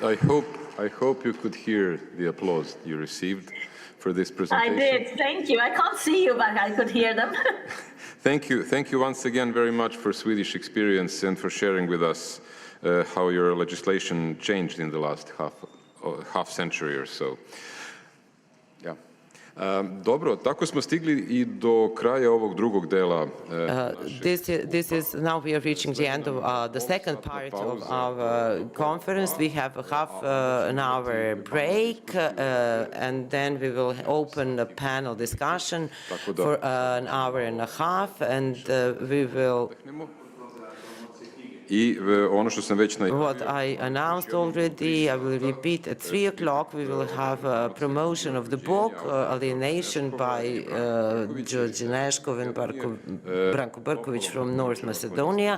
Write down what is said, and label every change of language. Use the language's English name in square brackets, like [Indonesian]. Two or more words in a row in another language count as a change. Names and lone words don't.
[English] I hope you could hear the applause you received for this presentation. I did. Thank you. I can't see you, but I could hear them. Thank you. Thank you once again very much for Swedish experience and for sharing with us how your legislation changed in the last half century or so. Yeah. [Serbian] Dobro, tako smo stigli I do kraja ovog drugog dela. [English] This is now we are reaching the end of the second part of our conference. We have a half an hour break and then we will open a panel discussion for an hour and a half and we will What I announced already, I will repeat at 3 o'clock, we will have a promotion of the book, Alienation by George Neshkov and Branko Brkovic from North Macedonia.